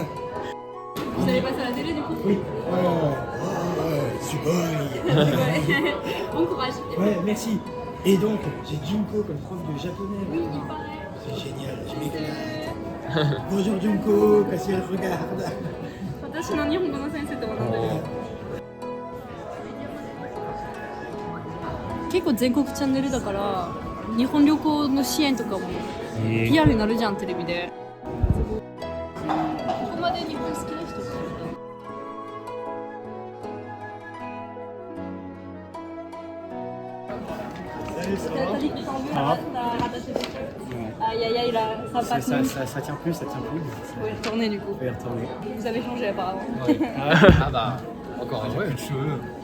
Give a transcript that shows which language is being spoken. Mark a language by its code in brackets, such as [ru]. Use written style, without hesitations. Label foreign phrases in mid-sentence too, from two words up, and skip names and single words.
[fr] Vous allez passer à la télé du coup? Oui. Sugoi. Bon courage. Ouais, merci. Et donc, j'ai Junko comme prof de japonais. Oui, il paraît. C'est génial, je m'éclate. Bonjour Junko, si elle regarde. [ja] 私の日本語の先生と同じだよ。結構全国チャンネルだから日本旅行の支援とかも PR になるじゃんテレビで。ここまで日本好きな人。 [fr] T'as dit que t'en veux là, t'as rattaché les cheveux. Aïe aïe aïe là, ça passe. Ça tient plus, ça tient plus. Faut y retourner du coup. Je vais y retourner. Vous avez changé apparemment. Ouais. Ah bah, encore un vrai cheveux.